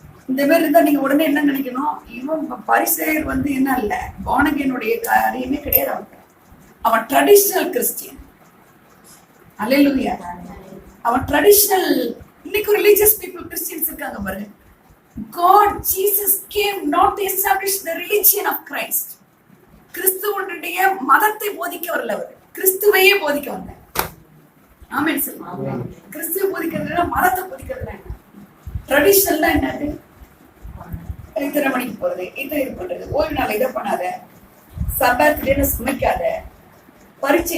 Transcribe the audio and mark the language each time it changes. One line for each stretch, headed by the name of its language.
Tamil: இந்த மாதிரி இருந்தா நீங்க உடனே என்ன நினைக்கணும்? இவன் பரிசேயர் என்ன இல்ல, பானகனுடைய காரியமே கிடையாது. அவன் ட்ரெடிஷனல் கிறிஸ்டியன். அல்லேலூயா. அவன் ட்ரெடிஷனல். இன்னைக்கு ரிலீஜியஸ் பீப்புள் கிறிஸ்டியன்ஸ் இருக்காங்க பாருங்க.
English: God, Jesus came not to establish the religion of Christ.
Tamil: கிறிஸ்துவனுடைய மதத்தை போதிக்க வரல, அவர் கிறிஸ்துவையே போதிக்க வந்தார். ஆமென் சொல்லுங்க. கிறிஸ்துவை போதிக்கிறதுனா மதத்தை போதிக்கிறதுனா என்ன? ட்ரெடிஷனல்னா என்னது? இத்தனை மணிக்கு போறது, இது பண்றது, ஓய்வு நாள் இதை பண்ணாத, சப்பாத்துலேயே சமைக்காத, பரீட்சை.